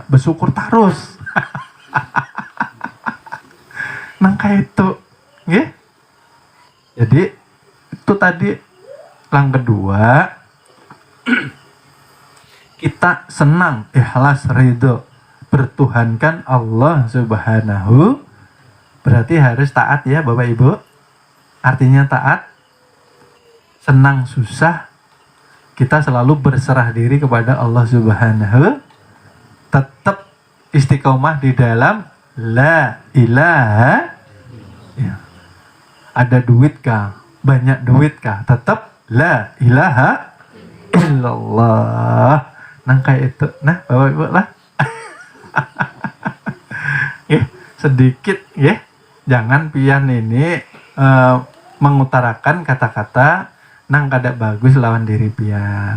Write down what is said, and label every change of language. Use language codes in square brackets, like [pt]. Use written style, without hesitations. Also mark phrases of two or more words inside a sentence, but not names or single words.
[id] Bersyukur terus. Nangka itu. Jadi itu tadi yang kedua. Kita senang, ikhlas, ridho bertuhankan [ar] الله سبحانه, [id] berarti harus taat ya Bapak Ibu. Artinya taat, senang susah kita selalu berserah diri kepada [ar] الله سبحانه, [id] tetap istiqomah di dalam [ar] لا إله [id] ya. [bjn] Ada duit kah? Banyak duit kah? [ar] Tetap لا إله إلا الله. [bjn] Kayak itu. Nah, Bapak Ibu lah. Sedikit jangan pian ini mengutarakan kata-kata nang kada bagus lawan diri pian.